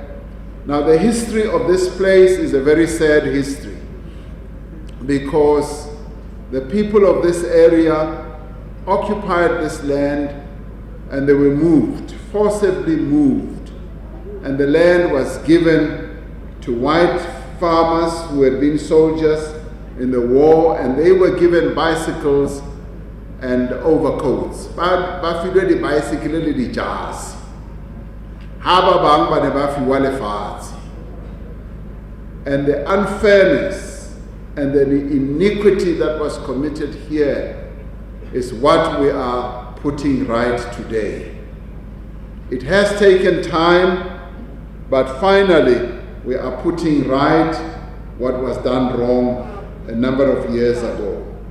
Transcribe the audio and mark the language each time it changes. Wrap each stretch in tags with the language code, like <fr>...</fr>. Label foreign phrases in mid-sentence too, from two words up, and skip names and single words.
<en>Now the history of this place is a very sad history because the people of this area occupied this land and they were moved, forcibly moved. And the land was given to white farmers who had been soldiers in the war, and they were given bicycles and overcoats.</en> <st>Bafilwe di bicycle le di jazz. Ha ba bang ba ne ba fiwa lefatshe.</st> <en>And the unfairness and the iniquity that was committed here is what we are putting right today. It has taken time, but finally we are putting right what was done wrong a number of years ago.</en>